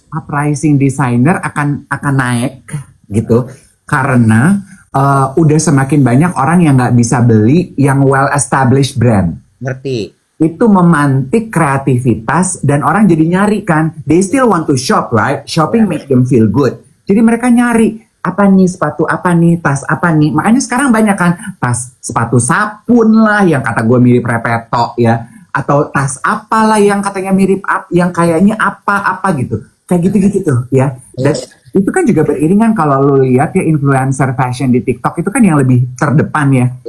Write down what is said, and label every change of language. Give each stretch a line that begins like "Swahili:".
Indonesian: Uprising designer akan naik gitu karena udah semakin banyak orang yang nggak bisa beli yang
English: well established brand.
Indonesian: Ngerti. Itu memantik kreativitas dan orang jadi nyari kan.
English: They still want to shop, right? Shopping make them feel good.
Indonesian: Jadi mereka nyari apa nih sepatu apa nih tas apa nih. Makanya sekarang banyak kan tas sepatu sabun lah yang kata gue mirip Repeto ya, atau tas apalah yang katanya mirip yang kayaknya apa gitu. Kayak gitu-gitu tuh ya. Dan itu kan juga beriringan kalau lo lihat ya influencer fashion di TikTok itu kan yang lebih terdepan ya.